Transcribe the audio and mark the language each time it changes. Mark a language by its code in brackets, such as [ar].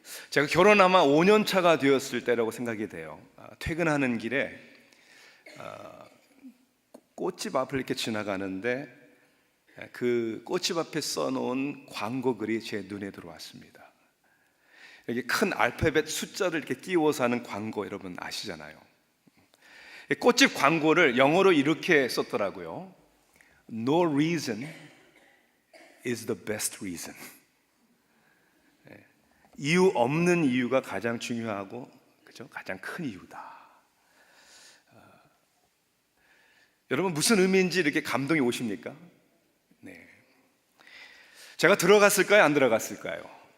[ko] 제가 결혼 아마 5년 차가 되었을 때라고 생각이 돼요. 퇴근하는 길에 꽃집 앞을 이렇게 지나가는데 그 꽃집 앞에 써놓은 광고 글이 제 눈에 들어왔습니다. 여기 큰 알파벳 숫자를 이렇게 띄워서 하는 광고, 여러분 아시잖아요. 꽃집 광고를 영어로 이렇게 썼더라고요. [en] No reason is the best reason. [ko] 이유 없는 이유가 가장 중요하고, 그죠? 가장 큰 이유다. 여러분 무슨 의미인지 이렇게 감동이 오십니까? 네. 제가 들어갔을까요? 안 들어갔을까요?